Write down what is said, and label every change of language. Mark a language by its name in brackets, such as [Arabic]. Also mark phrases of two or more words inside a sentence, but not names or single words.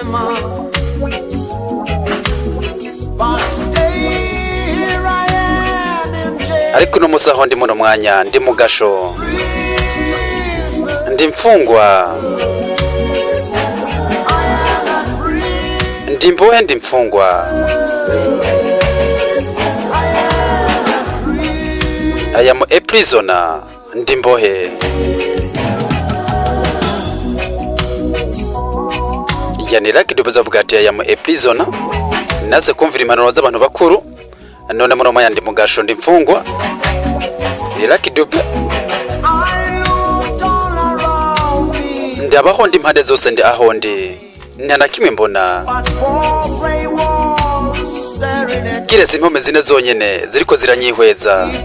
[Rundi] ariko uno musi aho ndi muno mwanya ndi mu gasho, ndi mfungwa, ndi imbohe, ndi mfungwa. [English] I am a prisoner, [Rundi] ndi imbohe. Yani Lucky Dube avuga ati [English] I am a prisoner, [Rundi] naze kumvira impanuro z'abantu bakuru, none muno mwanya ndi mu gasho, ndi mfungwa. Lucky Dube ndabaho ndi impande zose, ndi aho ndi nta na kimwe mbona, kiretse impome zine zonyene ziriko ziranyihweza.